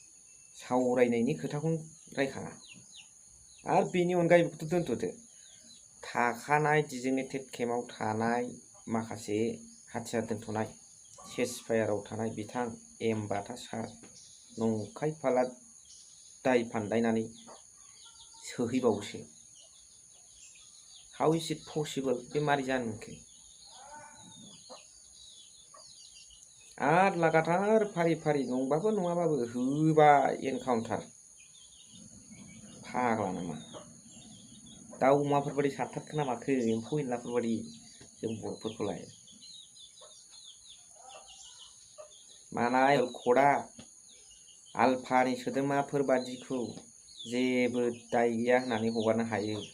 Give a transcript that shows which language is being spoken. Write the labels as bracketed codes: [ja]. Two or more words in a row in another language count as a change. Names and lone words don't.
[brx] सावरायनायनि खोथाखौनो रायखाङा आरो बेनि अनगायैबोथ' दोनथ'दो थाखानाय डिजिगनेटेड केम्पआव थानाय माखासे हाथियार दोनथ'नाय सेसफायाराव थानाय बिथां एम बाथा सार नंखाय फाला दाय फान्दायनानै सोहैबावोसो। [en] how is it possible? [brx] बे मारै जानो मोनखो? आरो लागातार फारि फारि नंबाबो नङाबाबो होबाय एनकाउन्टार। फाग्ला नामा? दाउ अमाफोर बायदि साथारखो ना माखो? एम्फौ एनलाफोर बायदि जों बर'फोरखौलाय। मानाय खदा आलफानि सोद्रोमाफोर बादिखौ जेबो दाय गैया होननानै हगारनो हायो।